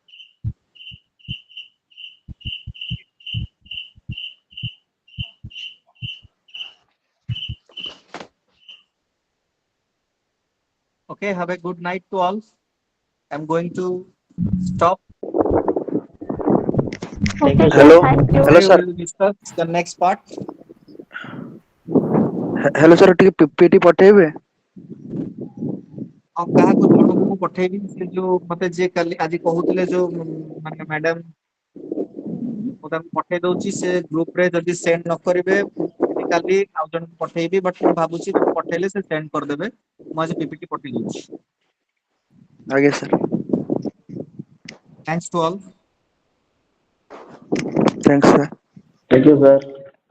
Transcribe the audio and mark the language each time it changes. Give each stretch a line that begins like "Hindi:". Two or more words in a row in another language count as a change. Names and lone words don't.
English: Okay, have a good night to all. I'm going to stop. Thank you, Okay, sir. sir. Hello, Thank you. hello Today sir. we'll discuss the next part. Hello sir,
Odia: ଟିକେ PPT ପଠେଇବେ? ଆଉ କାହାକୁ ଜଣକୁ ମୁଁ ପଠେଇବି ସେ ଯୋଉ ମତେ ଯିଏ କାଲି ଆଜି କହୁଥିଲେ ଯୋଉ ମାନେ ମ୍ୟାଡାମ ମୁଁ ତାଙ୍କୁ ପଠେଇ ଦଉଛି ସେ ଗ୍ରୁପ ରେ ଯଦି ସେଣ୍ଡ ନ କରିବେ ମୁଁ କାଲି ଆଉ ଜଣକୁ ପଠେଇବି ବଟ୍ ମୁଁ ଭାବୁଛି ତାଙ୍କୁ ପଠେଇଲେ ସେ ସେଣ୍ଡ କରିଦେବେ ମୁଁ ଆଜି ପିପିଟି ପଠେଇ ଦଉଛି ଆଜ୍ଞା sir.
English: thanks to all Thanks sir. Thank you, sir.